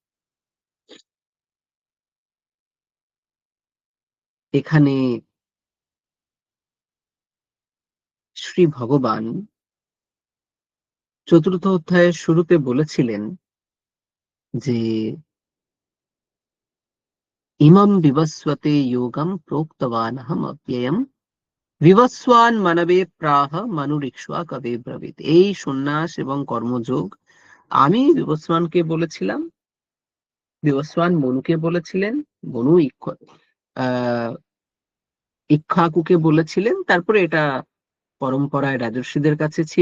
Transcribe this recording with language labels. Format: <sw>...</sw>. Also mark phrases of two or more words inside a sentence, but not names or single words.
<bn>এখানে শ্রী ভগবান চতুর্থ অধ্যায়ের শুরুতে বলেছিলেন যে</bn> <sa>ইমম বিবস্বতে যোগম প্রোক্তবানহম অব্যয়ম বিবস্বান মানবে প্রাহ মনুরিক্ষ্বা কবে ব্রবীত।</sa> <bn>এই সন্ন্যাস এবং কর্মযোগ আমি বিবস্বানকে বলেছিলাম, বিবস্বান মনুকে বলেছিলেন, মনু ইক্ষ্বাকুকে বলেছিলেন, তারপরে এটা পরম্পরায় রাজর্ষিদের কাছে ছিল।</bn>